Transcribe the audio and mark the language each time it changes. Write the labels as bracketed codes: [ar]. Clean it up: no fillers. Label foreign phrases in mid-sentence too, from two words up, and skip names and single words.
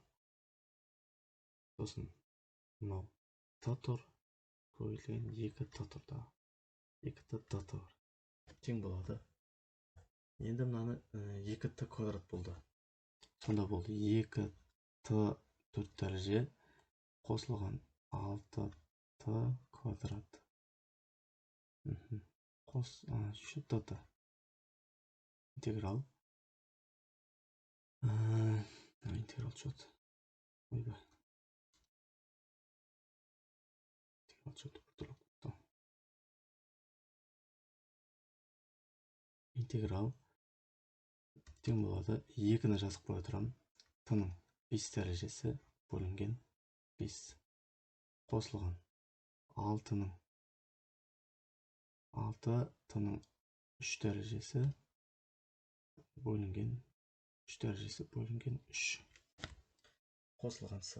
[kk] Сосын мынау т тұр, көбейтілген 2t тұр да. 2t dt бар. Тең болады. Енді мынаны 2t квадрат болды. Сонда болды 2t 4 дәреже қосылған 6t квадрат. [ru] Еще dt. Интеграл. Интеграл что-то. [kk] Ойбай. [ru] Интеграл что-то [kk] бұртылып кетті. Интеграл тең болады 2-ні жазып қоя тұрамын. Т-ның 5 дәрежесі бөлінген 5 қосылған 6-ның 6-ның 3 дәрежесі бөлінген 3 қосылған с.